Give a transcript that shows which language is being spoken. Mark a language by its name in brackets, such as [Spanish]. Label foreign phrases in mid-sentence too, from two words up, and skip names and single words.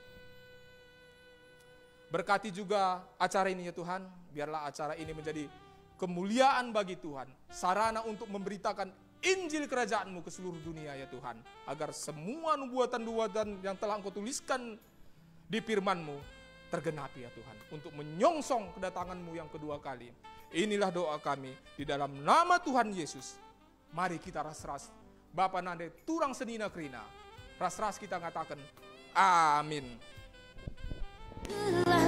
[Indonesian] Berkati juga acara ini ya Tuhan, biarlah acara ini menjadi kemuliaan bagi Tuhan, sarana untuk memberitakan Injil kerajaan-Mu ke seluruh dunia ya Tuhan, agar semua nubuatan-nubuatan yang telah Engkau tuliskan di firman-Mu tergenapi ya Tuhan, untuk menyongsong kedatangan-Mu yang kedua kali. Inilah doa kami di dalam nama Tuhan Yesus. [Batak Karo] Mari kita ras-ras Bapa Nande turang senina krina. Ras-ras kita ngatakan amin.